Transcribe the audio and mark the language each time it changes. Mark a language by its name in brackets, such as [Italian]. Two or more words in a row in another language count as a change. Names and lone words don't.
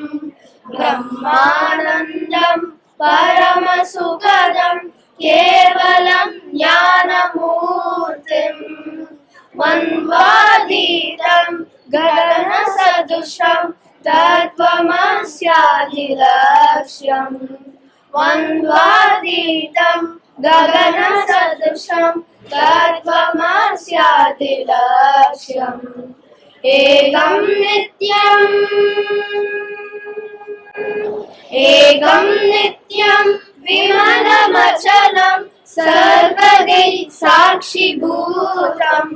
[Sanskrit] ब्रह्मानन्दं परमसुखदं केवलं ज्ञानमूर्तिम्. मन्वातीतं गगनसदृशं तत्त्वमस्यादिलक्ष्यम्. மன்வாதீதம் गगनसदृशं तत्त्वमस्यादिलक्ष्यम्. एकं नित्यम् एकं नित्यं विमलमचलं सर्वदै साक्षिभूतम्.